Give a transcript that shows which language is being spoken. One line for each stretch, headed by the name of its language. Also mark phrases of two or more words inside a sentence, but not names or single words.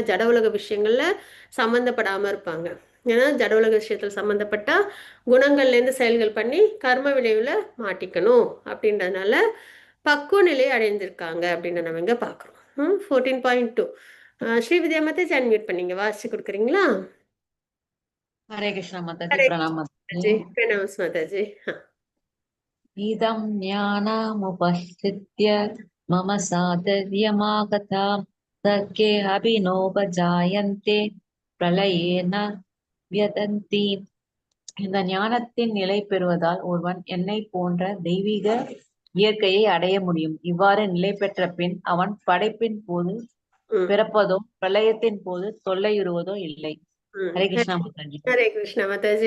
Tamil: ஜட உலக விஷயங்கள்ல சம்பந்தப்படாம இருப்பாங்க. ஏன்னா ஜட உலக விஷயத்துல சம்பந்தப்பட்டா குணங்கள்ல இருந்து செயல்கள் பண்ணி கர்ம விளைவுல மாட்டிக்கணும் அப்படின்றதுனால பக்குவ நிலையை அடைந்திருக்காங்க அப்படின்னு நம்ம இங்க பாக்குறோம். 14.2 ஸ்ரீவித்யா மாதாஜி அன்மியூட் பண்ணீங்க, வாசிச்சு கொடுக்குறீங்களா?
Hindi: हरे कृष्ण माताजी, हरे प्रणाम जी, माताजी। प्रणाम माताजी। हाँ।
Sanskrit: इदं ज्ञानमुपश्रित्य मम साधर्यमागता सर्गे अभिनोपजायन्ते प्रलयेन व्यदन्ति।
Tamil: இந்த ஞானத்தின் நிலை பெறுவதால் ஒருவன் என்னை போன்ற தெய்வீக இயற்கையை அடைய முடியும். இவ்வாறு நிலை பெற்ற பின் அவன் படைப்பின் போது பிறப்பதோ பிரளயத்தின் போது தொல்லையுறுவதோ இல்லை. ஹரே கிருஷ்ணா மாதாஜி. ஹரே கிருஷ்ணா மாதாஜி.